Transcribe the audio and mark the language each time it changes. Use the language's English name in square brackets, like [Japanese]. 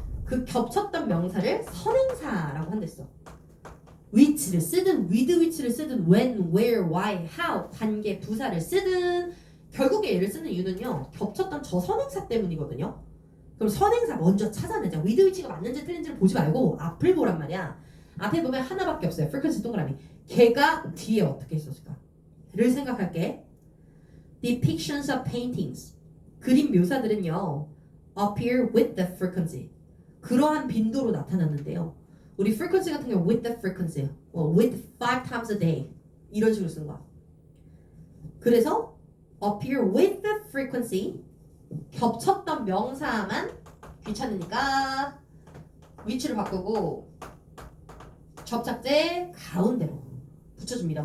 [Korean] 그 겹쳤던 명사를 선행사라고 한댔어. which를 쓰든 with which를 쓰든 when, where, why, how 관계 부사를 쓰든 결국에 얘를 쓰는 이유는요. 겹쳤던 저 선행사 때문이거든요. 그럼 선행사 먼저 찾아내자. with which가 맞는지 틀린지를 보지 말고 앞을 보란 말이야. 앞에 보면 하나밖에 없어요. frequency 동그라미. 걔가 뒤에 어떻게 있었을까? 를 생각할게. [English] Depictions of paintings. [Korean] 그림 묘사들은요. [English] appear with the frequency. [Korean] 그러한 빈도로 나타났는데요. 우리 frequency 같은 경우 [English] with the frequency. with 5 times a day. [Korean] 이런 식으로 쓰는 거야. 그래서 [English] appear with the frequency. [Korean] 겹쳤던 명사만 귀찮으니까 위치를 바꾸고 접착제 가운데로 붙여줍니다.